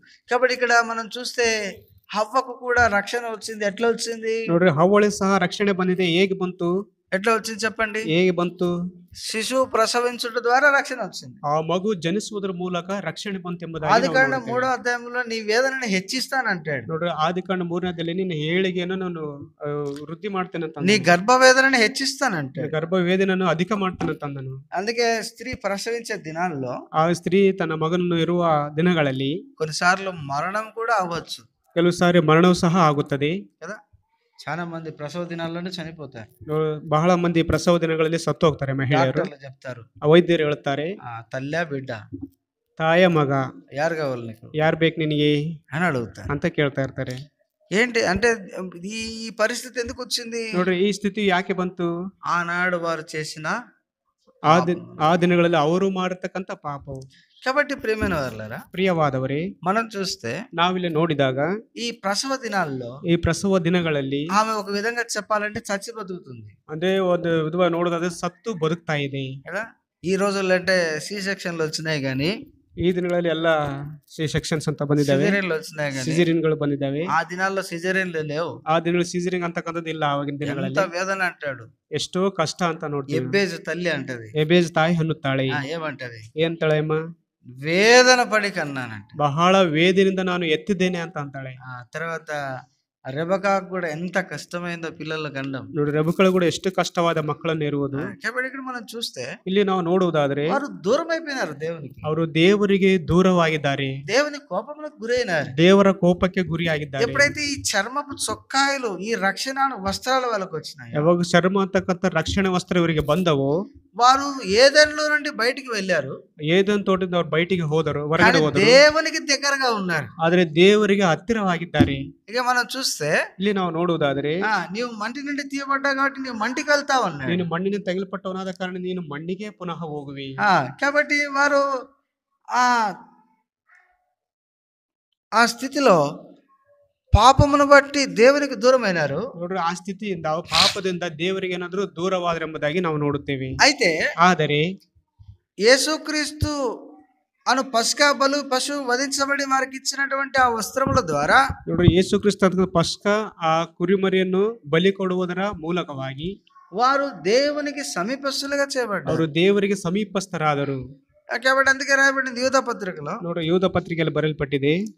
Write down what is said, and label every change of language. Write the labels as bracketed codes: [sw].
[te] కాబట్టి ఇక్కడ మనం చూస్తే హవ్వకు కూడా రక్షణ వచ్చింది. ఎట్లా వచ్చింది [kn] ನೋಡ್ರಿ, ಹವ್ವಳಿಗೆ ಸಹ ರಕ್ಷಣೆ ಬಂದಿದೆ. ಹೇಗೆ ಬಂತು? [te] ఎట్లా వచ్చింది చెప్పండి. [kn] ಹೇಗೆ ಬಂತು? [te] శిశువు ప్రసవించుట ద్వారా రక్షణ వచ్చింది. [kn] ఆ మగు జనిಸುವುದರ ಮೂಲಕ ರಕ್ಷಣೆ ಬಂತು ಎಂಬುದಾಗಿ [te] ఆదికాండం 3వ అధ్యాయంలో నీ వేదనని హెచ్చిస్తానంటాడు. [kn] ನೋಡ್ರಿ, ಆದಿಕಾಂಡ 3ನೇ ಅಧ್ಯಾಯದಲ್ಲಿ ನಿನ್ನ ಏಳಿಗೆಯನ್ನು ನಾನು ವೃದ್ಧಿ ಮಾಡ್ತೇನೆ ಅಂತ, [te] నీ గర్భ వేదనని హెచ్చిస్తానంటాడు, [kn] ಗರ್ಭ ವೇದನೆಯನ್ನು ಅಧಿಕ ಮಾಡ್ತೇನೆ ಅಂತ ಅಂದನು. [te] అందుకే స్త్రీ ప్రసవించే దినాల్లో [kn] ಆ ಸ್ತ್ರೀ ತನ್ನ ಮಗನನ್ನು ಇರುವ ದಿನಗಳಲ್ಲಿ [te] కొన్నిసార్లు మరణం కూడా అవ్వచ్చు. [kn] ಕೆಲವು ಸಾರಿ ಮರಣವು ಸಹ ಆಗುತ್ತದೆ [te] కదా. చాలా మంది ప్రసవ దినాల్లోనే చనిపోతారు. [kn] ಬಹಳ ಮಂದಿ ಪ್ರಸವ ದಿನಗಳಲ್ಲಿ ಸತ್ತು ಹೋಗ್ತಾರೆ ಮಹಿಳೆಯರು. [te] చెప్తారు, [kn] ವೈದ್ಯರು ಹೇಳ್ತಾರೆ, [te] తల్లి బిడ్డ, [kn] ತಾಯ ಮಗ ಯಾರು [te] కావాలి నీకు, [kn] ಯಾರು ಬೇಕು ನಿನಗೆ [te] అని అడుగుతారు [kn] ಅಂತ ಕೇಳ್ತಾ ಇರ್ತಾರೆ. [te] ఏంటి అంటే ఈ పరిస్థితి ఎందుకు వచ్చింది? [kn] ನೋಡ್ರಿ, ಈ ಸ್ಥಿತಿ ಯಾಕೆ ಬಂತು? [te] ఆనాడు వారు చేసిన [kn] ಆ ದಿನಗಳಲ್ಲಿ ಅವರು ಮಾಡಿರ್ತಕ್ಕಂಥ ಪಾಪವು. [te] కాబట్టి ప్రియమైన వారలారా, [kn] ಪ್ರಿಯವಾದವರೇ, [te] మనం చూస్తే [kn] ನಾವಿಲ್ಲಿ ನೋಡಿದಾಗ [te] ఈ ప్రసవ దినాల్లో, [kn] ಈ ಪ್ರಸವ ದಿನಗಳಲ್ಲಿ [te] ఆమె ఒక విధంగా చెప్పాలంటే చచ్చి బతుకుతుంది. [kn] ಅದೇ ಒಂದು ವಿಧವಾಗಿ ನೋಡೋದಾದ್ರೆ ಸತ್ತು ಬದುಕ್ತಾ ಇದೆ [te] కదా. ఈ రోజుల్లో అంటే సి సెక్షన్లు వచ్చినాయి కానీ, [kn] ಈ ದಿನಗಳಲ್ಲಿ ಎಲ್ಲ ಸೆಕ್ಷನ್ಸ್ ಅಂತ ಬಂದಿದ್ದಾವೆ, [te] సిజేరియన్లు వచ్చినాయి కానీ [kn] ಸಿಜೇರಿಯನ್ಗಳು ಬಂದಿದ್ದಾವೆ. [te] ఆ దినాల్లో సిజేరియన్లు లేవు. [kn] ಆ ದಿನಗಳಲ್ಲಿ ಸಿಜೇರಿಯನ್ ಅಂತಕ್ಕಂಥದ್ದು ಇಲ್ಲ. ಆವಾಗಿನ ದಿನಗಳಲ್ಲಿ [te] ఎంత వేదన అంటాడు, [kn] ಎಷ್ಟೋ ಕಷ್ಟ ಅಂತ ನೋಡ್ತೀವಿ. [te] ఎబ్బేజు తల్లి అంటది, [kn] ಎಬೇಜ್ ತಾಯಿ ಅನ್ನುತ್ತಾಳೆ. [te] ఏమంటది, [kn] ಏನಂತಾಳೆ ಅಮ್ಮ? [te] వేదన పడి కన్నానంట, [kn] ಬಹಳ ವೇದನೆಯಿಂದ ನಾನು ಎತ್ತಿದ್ದೇನೆ ಅಂತ ಅಂತಾಳೆ. [te] తర్వాత రెబకాకు కూడా ఎంత కష్టమైందో పిల్లల గండం. [kn] ನೋಡಿ ರೆಬೆಕ್ಕಳು ಕೂಡ ಎಷ್ಟು ಕಷ್ಟವಾದ ಮಕ್ಕಳನ್ನು ಹೆರುವುದು. [te] కాబట్టి ఇక్కడ మనం చూస్తే [kn] ಇಲ್ಲಿ ನಾವು ನೋಡುವುದಾದ್ರೆ [te] వారు దూరం అయిపోయినారు దేవునికి. [kn] ಅವರು ದೇವರಿಗೆ ದೂರವಾಗಿದ್ದಾರೆ, [te] దేవుని కోపములకు గురైనారు. [kn] ದೇವರ ಕೋಪಕ್ಕೆ ಗುರಿಯಾಗಿದ್ದಾರೆ. [te] ఎప్పుడైతే ఈ చర్మపు చొక్కాయలు ఈ రక్షణ వస్త్రాల వాళ్ళకు వచ్చినాయి, [kn] ಯಾವಾಗ ಚರ್ಮ ಅಂತಕ್ಕಂಥ ರಕ್ಷಣೆ ವಸ್ತ್ರ ಇವರಿಗೆ ಬಂದವೋ [te] వారు ఏదెన్లో నుండి బయటికి వెళ్ళారు, [kn] ಏದನ್ ತೋಟದಿಂದ ಅವ್ರು ಬಯಟಿಗೆ ಹೋದರು, ಹೊರಗಡೆ ಹೋದರು, [te] దేవునికి దగ్గరగా ఉన్నారు. [kn] ಆದ್ರೆ ದೇವರಿಗೆ ಹತ್ತಿರವಾಗಿದ್ದಾರೆ. [te] ఇక మనం చూస్తే [kn] ಇಲ್ಲಿ ನಾವು ನೋಡುವುದಾದ್ರೆ [te] నీవు మంటి నుండి తీయబడ్డా కాబట్టి నీవు మంటికి వెళ్తావు అన్నాడు. [kn] ನೀನು ಮಣ್ಣಿನ ತಗಲ್ಪಟ್ಟವನಾದ ಕಾರಣ ನೀನು ಮಣ್ಣಿಗೆ ಪುನಃ ಹೋಗುವಿ. [te] కాబట్టి వారు ఆ స్థితిలో పాపమును బట్టి దేవునికి దూరమైనారు. [kn] ನೋಡ್ರಿ, ಆ ಸ್ಥಿತಿಯಿಂದ ಪಾಪದಿಂದ ದೇವರಿಗೆ ಏನಾದ್ರೂ ದೂರವಾದರೆಂಬುದಾಗಿ ನಾವು ನೋಡುತ್ತೇವೆ. [te] అయితే [kn] ಆದರೆ [te] యేసుక్రీస్తు అను పస్కా బలు పశువు వధించబడి వారికి ఇచ్చినటువంటి ఆ వస్త్రముల ద్వారా, [kn] ನೋಡ್ರಿ, ಯೇಸು ಕ್ರಿಸ್ತ ಪಸ್ಕ ಆ ಕುರಿಮರಿಯನ್ನು ಬಲಿ ಕೊಡುವುದರ ಮೂಲಕವಾಗಿ [te] వారు దేవునికి సమీపస్తులుగా చేయబడ్డారు. [kn] ಅವರು ದೇವರಿಗೆ ಸಮೀಪಸ್ಥರಾದರು. [te] కాబట్టి అందుకే రాయబడింది యూదా పత్రికలో. [kn] ನೋಡ್ರಿ, ಯೂದ ಪತ್ರಿಕೆಯಲ್ಲಿ ಬರೆಯಲ್ಪಟ್ಟಿದೆ.